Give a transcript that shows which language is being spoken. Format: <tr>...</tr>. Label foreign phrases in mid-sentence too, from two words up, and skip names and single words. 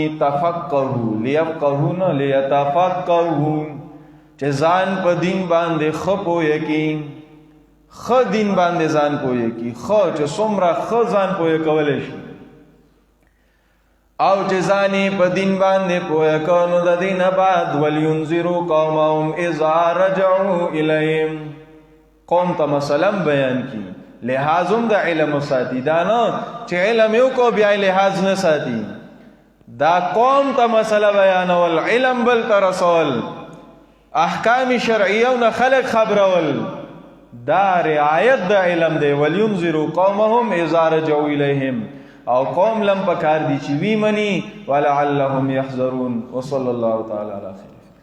<ar>تفقهوا لیفقهوا</ar> <ps>نه لیتفقهوا، چې ځان په دین باندې ښه پوه کړي، ښه دین باندې ځان پوه کړي، ښه چې څومره ښه ځان پوه کولی شي او چې ځان یې په دین باندې پوه کړه نو د دې نه بعد</ps> <ar>ولینذروا قومهم اذا رجعوا الیهم،</ar> <ps>قوم ته مثلا بیان کی، لحاظ هم د علم ساتي. دا نه چې علم یو کو بیا لحاظ نه ساتي، دا قوم ته مسله بیانول، علم بل ته رسول، احکام شرعیه نه خلق خبرول، دا رعایت د علم دی.</ps> <ar>ولینذروا قومهم اذا رجعوا الیهم،</ar> <ps>او قوم لم پکار دی چې وی منی</ps> <ar>ولعلهم یحذرون. وصلی الله تعالی علی خیر.</ar>